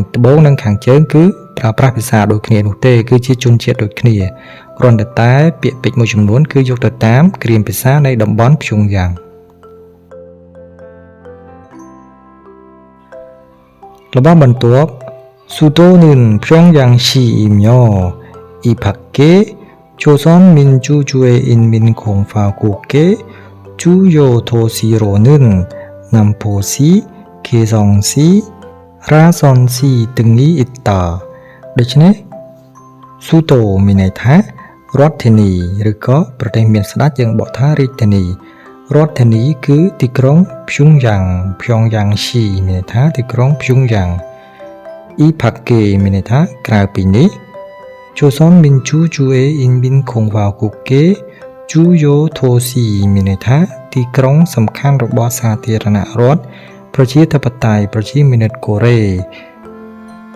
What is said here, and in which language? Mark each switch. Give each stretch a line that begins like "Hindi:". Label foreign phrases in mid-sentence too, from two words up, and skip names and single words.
Khmer: ត្បូងនិងខាងជើងគឺប្រើប្រាស់ភាសាដូចគ្នានោះទេគឺជាជនជាតិដូចគ្នាគ្រាន់តែពាក្យពេចន៍មួយចំនួនគឺយកទៅតាមគ្រាមភាសានៃតំបន់ព្យុងយ៉ាង របស់បន្ទាប់
Korean: 수도는 평양시이며 이 밖에 조선민주주의 인민공화국의 주요 도시로는 남포시, 개성시, 라선시 등이 있다.
Khmer: ដូច្នេះ수도មានន័យថារដ្ឋធានីឬក៏ប្រទេសមានស្ដេចយើងបកថារាជធានីរដ្ឋធានីគឺទីក្រុងព្យុងយ៉ាងស៊ីមានន័យថាទីក្រុងព្យុងយ៉ាង
Korean: 이 밖에
Khmer: មានន័យថាក្រៅពីនេះ
Korean: 조선민주주의 인민공화국의 주요 도시
Khmer: មានន័យថាទីក្រុងសំខាន់របស់សាធារណរដ្ឋប្រជាធិបតេយ្យប្រជាមានិតកូរ៉េ